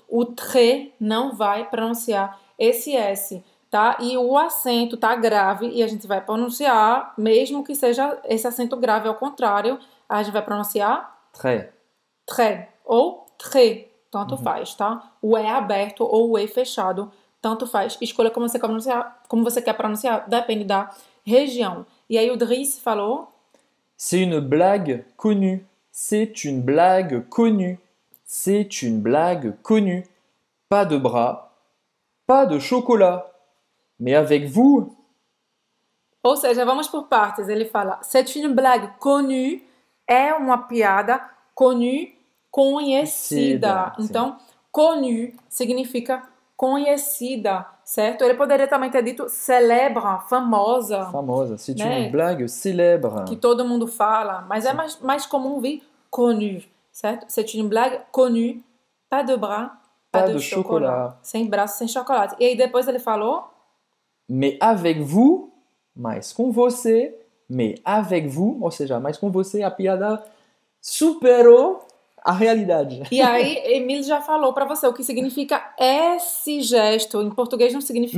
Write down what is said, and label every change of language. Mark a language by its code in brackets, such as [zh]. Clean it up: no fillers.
[pt] o très não vai pronunciar esse S, tá? E o acento tá grave e a gente vai pronunciar, mesmo que seja esse acento grave ao contrário, a gente vai pronunciar [fr] Très. [pt] très ou très, tanto faz, tá? O E aberto ou o E fechado, tanto faz. Escolha como você quer pronunciar, depende da região. E aí o Driss falou, [fr] C'est une blague connue. C'est une blague connue. C'est une blague connue. Pas de bras, pas de chocolat. Mais avec vous, [pt] ou seja, vamos por partes. Ele fala, [fr] c'est une blague connue, [pt] é uma piada connue, conhecida. Sim. Então, connue significa conhecida, certo? Ele poderia também ter dito célèbre, famosa, famosa. [fr] C'est [pt] né? [fr] une blague célèbre. [pt] Que todo mundo fala, mas é mais comum vir connue, certo? [fr] C'est une blague connue, pas de bras, pas de chocolat. [pt] Sem braço, sem chocolate. E aí depois ele falou, [fr] Mais avec vous, [pt] mais com você, mais [fr] avec vous, [pt] ou seja, mais com você, a piada superou a realidade. e aí Emílio já falou pra você o que significa esse gesto. Em português não significa